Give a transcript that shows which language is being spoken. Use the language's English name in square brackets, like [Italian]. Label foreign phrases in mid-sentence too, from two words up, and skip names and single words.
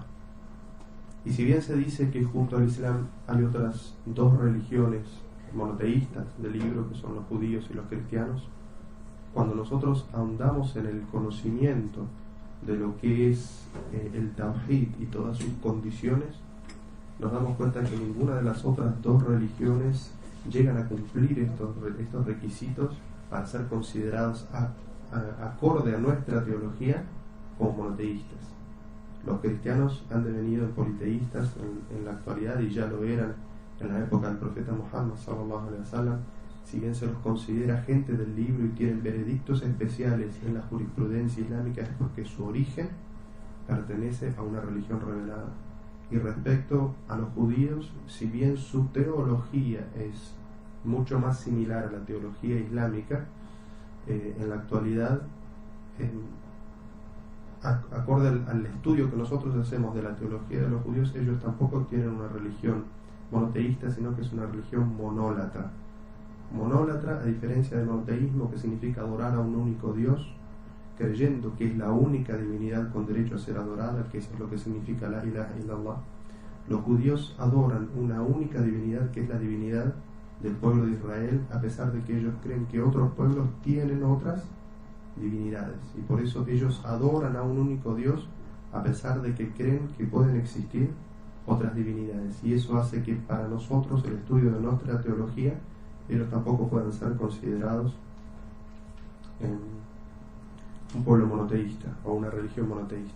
[Spanish] Y si bien se dice que junto al Islam hay otras dos religiones monoteístas del libro, que son los judíos y los cristianos, cuando nosotros ahondamos en el conocimiento de lo que es el Tawhid y todas sus condiciones, nos damos cuenta que ninguna de las otras dos religiones llegan a cumplir estos requisitos para ser considerados acorde a nuestra teología como monoteístas. Los cristianos han devenido en politeístas en la actualidad y ya lo eran en la época del profeta Muhammad [Arabic] صلى الله عليه وسلم. [Spanish] Si bien se los considera gente del libro y tienen veredictos especiales en la jurisprudencia islámica, es porque su origen pertenece a una religión revelada. Y respecto a los judíos, si bien su teología es mucho más similar a la teología islámica, en la actualidad, acorde al estudio que nosotros hacemos de la teología de los judíos, ellos tampoco tienen una religión monoteísta, sino que es una religión monólatra. Monólatra, a diferencia del monoteísmo, que significa adorar a un único Dios, creyendo que es la única divinidad con derecho a ser adorada, que eso es lo que significa [Arabic] لا إله إلا الله. [Spanish] Los judíos adoran una única divinidad, que es la divinidad del pueblo de Israel, a pesar de que ellos creen que otros pueblos tienen otras divinidades, y por eso ellos adoran a un único Dios, a pesar de que creen que pueden existir otras divinidades, y eso hace que para nosotros el estudio de nuestra teología ellos tampoco puedan ser considerados un pueblo monoteísta o una religión monoteísta.